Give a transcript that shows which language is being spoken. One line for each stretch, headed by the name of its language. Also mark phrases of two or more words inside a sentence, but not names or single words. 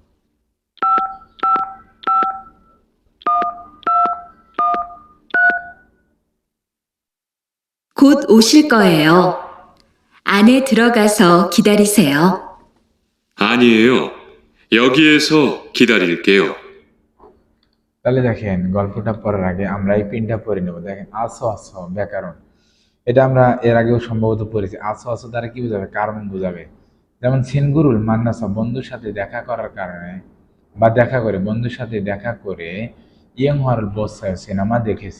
Korean: 곧 오실 거예요. 안에 들어가서 기다리세요. 아니에요. 여기에서 기다릴게요.
Bangla: তাহলে দেখেন গল্পটা পড়ার আগে আমরা এই পিনটা পড়ে নেব। দেখেন
Korean: 아서 어서
Bangla: ব্যাকরণ, এটা আমরা এর আগেও সম্ভবত পড়েছি।
Korean: 아서 어서
Bangla: দ্বারা কি বোঝাবে, কারণ বোঝাবে। যেমন সিনগুরুল মান্নাসা বন্ধুর সাথে দেখা করার কারণে বা দেখা করে বন্ধুর সাথে দেখা করে ইয়ং হরল বসায় সিনেমা দেখেছি।